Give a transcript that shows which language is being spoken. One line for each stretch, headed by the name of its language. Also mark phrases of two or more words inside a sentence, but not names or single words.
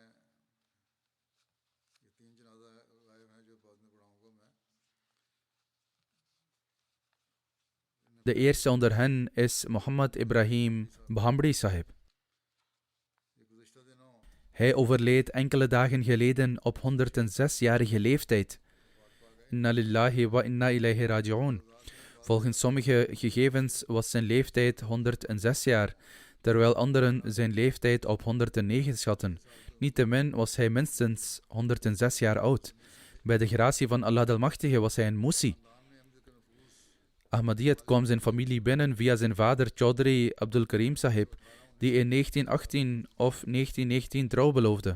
Dutch: De eerste onder hen is Mohammed Ibrahim Bhamri Sahib. Hij overleed enkele dagen geleden op 106-jarige leeftijd.
Arabic: إنا لله وإنا إليه راجعون.
Dutch: Volgens sommige gegevens was zijn leeftijd 106 jaar, terwijl anderen zijn leeftijd op 109 schatten. Niettemin was hij minstens 106 jaar oud. Bij de gratie van Allah de Almachtige was hij een Musi. Ahmadiyyat kwam zijn familie binnen via zijn vader Chaudhry Abdul Karim Sahib, die in 1918 of 1919 trouw beloofde.